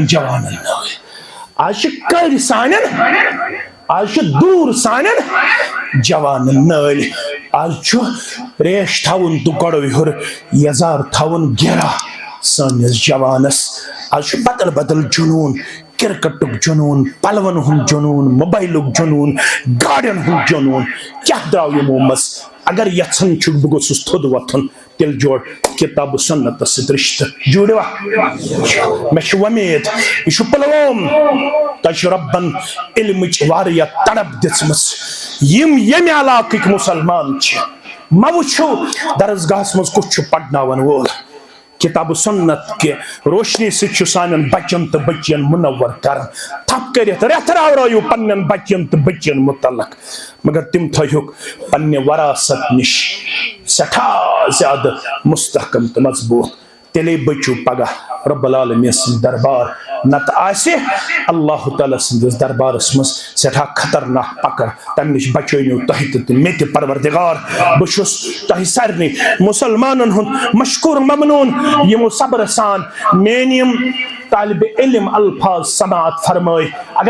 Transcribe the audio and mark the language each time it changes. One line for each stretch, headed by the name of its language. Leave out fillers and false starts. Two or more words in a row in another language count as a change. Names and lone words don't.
Kashmiri: جوانن نٲے آز چھِ کٔرۍ سانٮ۪ن آز چھِ دوٗر سانٮ۪ن جوانن نٲلۍ آز چھُ ریش تھاوُن تہٕ گۄڈٕ ہیوٚر یزار تھاوُن گیرا سٲنِس جوانس آز چھُ بدل بدل جنوٗن کرکٹُک جنوٗن پلون ہُنٛد جنوٗن موبایلُک جنوٗن گاڑٮ۪ن ہُنٛد جنوٗن کیٛاہ درٛاو یِمو منٛز اگر یژھان چھُکھ بہٕ گوٚژھُس تھوٚد وۄتھُن تیٚلہِ جوڑ کتاب سنتس سۭتۍ رشتہٕ جوڑوا مےٚ چھِ وۄمید یہِ چھُ پلووم تۄہہِ چھُ رۄبن علمٕچ واریاہ تڑپ دِژمٕژ یِم ییٚمہِ علاقٕکۍ مُسلمان چھِ مہ وٕچھِو درسگاہس منٛز کُس چھُ پرناون وول کتاب سنت
Urdu: کے روشنی سے
Kashmiri: چھُ سانٮ۪ن بچن تہٕ بچین منور کران تھپ کٔرِتھ رٮ۪تھ راورٲیِو پننٮ۪ن بچن تہٕ بچین متعلق مگر تِم تھٲیہُکھ پننہِ وراثت نِش سٮ۪ٹھاہ زیادٕ مستحکم تہٕ مضبوط تیٚلے بٔچِو پگاہ رب العالمین سٕنٛدِ دربار نتہٕ آسہِ اللہ تعالیٰ سٕنٛدِس دربارس منٛز سٮ۪ٹھاہ خطرناک پکڑ تمہِ نِش بچٲیِو تۄہہِ تہِ تہٕ مےٚ تہِ پروردگار بہٕ چھُس تۄہہِ سارنٕے مُسلمانن ہُنٛد مشکوٗر ممنوٗن یِمو صبرٕ سان میٲنۍ یِم طالب علم الفاظ سماعت فرمٲے اگر